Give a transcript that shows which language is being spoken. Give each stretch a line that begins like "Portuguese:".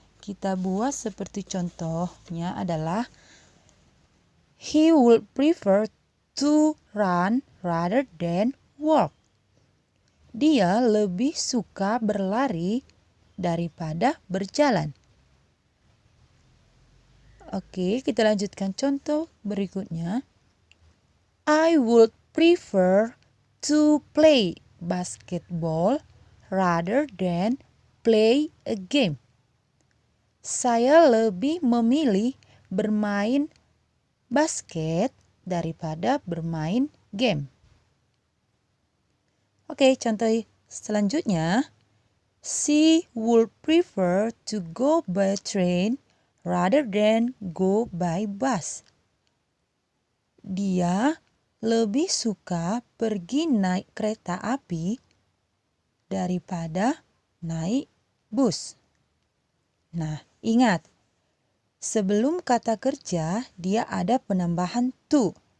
Indonesian: Kita buat seperti contohnya adalah,
English: he would prefer to run rather than walk.
Indonesian: Dia lebih suka berlari daripada berjalan. Oke, kita lanjutkan contoh berikutnya.
English: I would prefer to play basketball rather than play a game.
Indonesian: Saya lebih memilih bermain basket daripada bermain game. Oke, contoh selanjutnya.
English: She would prefer to go by train rather than go by bus.
Indonesian: Dia lebih suka pergi naik kereta api daripada naik bus. Nah, ingat, sebelum kata kerja dia ada penambahan to.